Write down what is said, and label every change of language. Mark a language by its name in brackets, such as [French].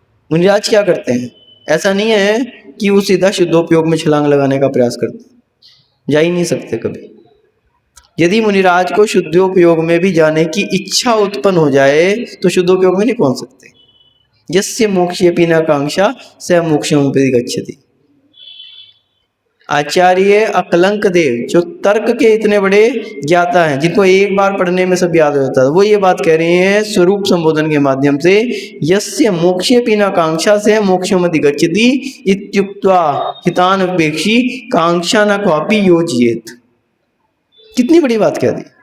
[Hindi] मुनिराज क्या करते हैं? ऐसा नहीं है कि वो सीधा शुद्धोपयोग में छलांग लगाने का प्रयास करते हैं, जा ही नहीं सकते कभी। यदि मुनिराज को शुद्धोपयोग में भी जाने की इच्छा उत्पन्न हो जाए तो शुद्धोपयोग में नहीं पहुंच सकते। [Sanskrit] यस्य मोक्षेऽपि न कांक्षा स मोक्षमुपैति गच्छति। [Hindi] आचार्य अकलंक देव, जो तर्क के इतने बड़े ज्ञाता हैं, जिनको एक बार पढ़ने में सब याद हो जाता है, वो ये बात कह रहे हैं स्वरूप संबोधन के माध्यम से, [Sanskrit] यस्य मोक्षेऽपि न कांक्षा स मोक्षमुपैति गच्छति इत्युक्त्वा हितानपेक्षी कांक्षा न क्वापि योजयेत्। [Hindi] कितनी बड़ी बात कह दी।